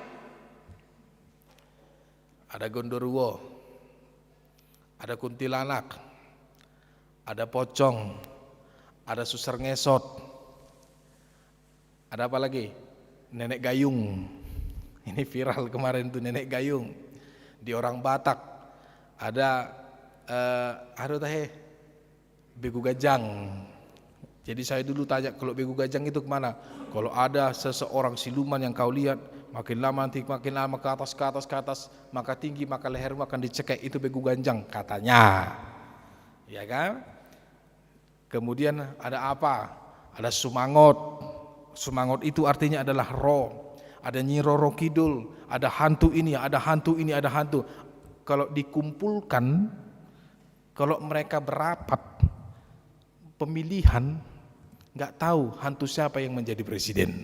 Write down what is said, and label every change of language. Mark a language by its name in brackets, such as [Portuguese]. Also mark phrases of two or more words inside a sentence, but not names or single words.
[Indonesian] Ada gondoruo, ada kuntilanak, ada pocong, ada susar ngesot, ada apa lagi? Nenek gayung. Ini viral kemarin tuh, nenek gayung. Di orang Batak ada begu gajang. Jadi saya dulu tanya, kalau begu gajang itu kemana? Kalau ada seseorang siluman yang kau lihat, makin lama nanti makin lama ke atas, maka tinggi, maka lehermu akan dicekek, itu begu gajang katanya. Ya kan? Kemudian ada apa? Ada sumangot. Sumangot itu artinya adalah roh. Ada Nyi Roro Kidul, ada hantu ini, ada hantu ini, ada hantu. Kalau dikumpulkan, kalau mereka berapat pemilihan, nggak tahu hantu siapa yang menjadi presiden.